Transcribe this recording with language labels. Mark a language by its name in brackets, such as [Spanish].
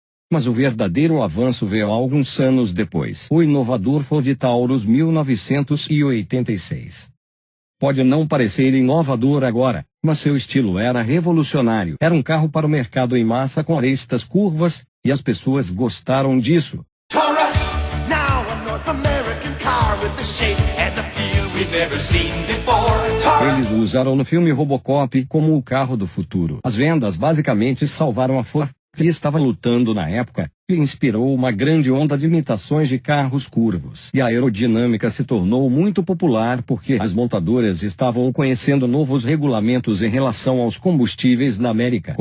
[Portuguese] Mas o verdadeiro avanço veio alguns anos depois. O inovador Ford Taurus 1986. Pode não parecer inovador agora, mas seu estilo era revolucionário. Era um carro para o mercado em massa com arestas curvas, e as pessoas gostaram disso. [English] Taurus, now a North American car with the shape and the feel we've never seen before. [Portuguese] Eles o usaram no filme Robocop como o carro do futuro. As vendas basicamente salvaram a Ford, que estava lutando na época, e inspirou uma grande onda de imitações de carros curvos. E a aerodinâmica se tornou muito popular porque as montadoras estavam conhecendo novos regulamentos em relação aos combustíveis na América.